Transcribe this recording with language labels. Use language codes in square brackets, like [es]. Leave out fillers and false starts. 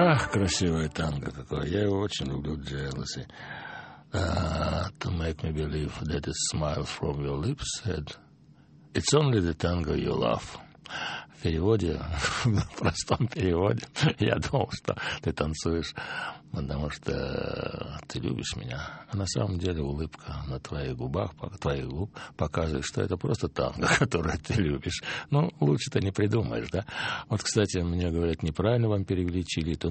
[ru] Красивое танго такое. Я его очень люблю, Jealousy. [en] To make me believe that a smile from your lips said, it's only the tango you love. [ru] В переводе, в простом переводе, я думал, что ты танцуешь, потому что ты любишь меня. А на самом деле улыбка на твоих губах, твоих губ показывает, что это просто танго, которое ты любишь. Ну, лучше ты не придумаешь, да? Вот, кстати, мне говорят, неправильно вам перевели Чилито.